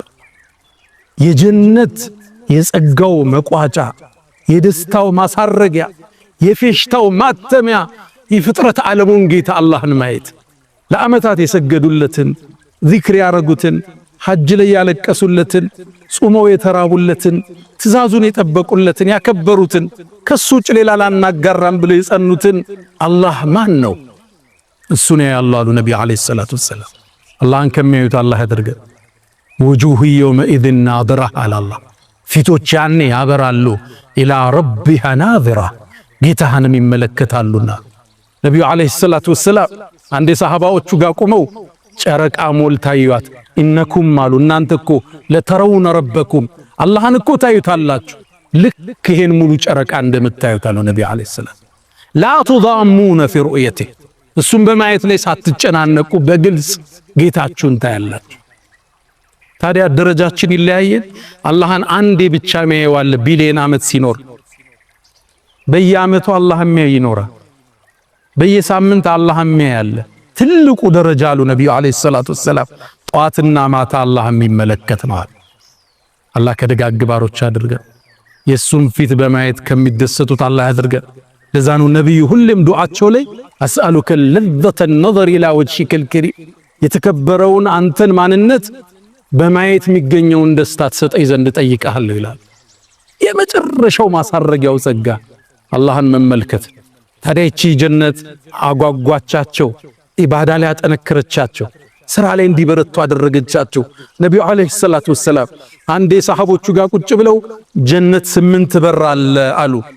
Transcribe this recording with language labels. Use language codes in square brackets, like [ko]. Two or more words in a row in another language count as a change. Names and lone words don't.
[am] የጀነት የጸጋው መቋጫ የደስታው ማሳረጊያ የፌሽታው ማተሚያ የፍጥረት ዓለሙን ጌታ አላህን ማየት ለአመታት የሰገዱለትን ዚክር ያረጉትን ሐጅ ላይ ያለቀሱለትን ጾመው የተራቡለትን ትእዛዙን የጠበቁለትን ያከበሩትን ከሱ ውጭ ሌላ ላናጋራም ብለው የጸኑትን አላህ ማን ነው እሱ ነው ያለው አሉ ነብዩ [ar] عليه الصلاة والسلام [am] አላህን ከሚያዩት አላህ ያድርገን [ar] وجوه يومئذ ناظرة على الله [am] ፊቶች ያኔ ያበራሉ [ar] إلى ربها ناظرة [am] ጌታህንም ይመለከታሉና ነብዩ [ar] عليه الصلاة والسلام [am] አንዴ ሰሃባዎቹ ጋር ቆመው ጨረቃ ሞልታዩት ኢነኩም አሉ እናንተ እኮ [ar] لترون ربكم [am] አላህን እኮ ታዩታላችሁ ልክ ይሄን ሙሉ ጨረቃ እንደምታዩት አሉ ነብዩ [ar] عليه السلام لا تضامون في رؤيته [am] እሱም በማየት ላይ ሳትጨናነቁ በግልጽ ጌታችሁን ታያላችሁ ታዲያ ደረጃችን ይለያያል አላህን አንዴ ብቻ የሚያየዋል ቢሊየን አመት ሲኖር በየአመቱ አላህም ይኖራል በየሳምንት አላህም ያያል ትልቁ ደረጃ አሉ ነብዩ [ar] عليه الصلاة والسلام [am] ጧትና ማታ አላህም ይመለከት ነው አላህ ከደጋግ ባሮች አድርገን የሱን ፊት በማየት ከሚደሰቱት አላህ ያድርገን ለዛኑ ነብዩ ሁሌም ዱዓቸው ላይ [ar] أسألك لذة النظر الى وجهك الكريم [am] የተከበረውን አንተን ማንነት በማየት የሚገኘውን ደስታ ተሰጠኝ ዘንድ ጠይቀሃለሁ ይላል የመጨረሻው ማሳረጊያው ጸጋ አላህን መመልከት ታዲያ እቺ ጀነት አጓጓቻቸው ኢባዳ ላይ አጠነከረቻቸው ስራ ላይ እንዲበረቱ አደረገቻቸው ነብዩ [ar] عليه الصلاة والسلام [am] አንዴ ሰሃቦቹ ጋር ቁጭ ብለው ጀነት 8 በር አለ አሉ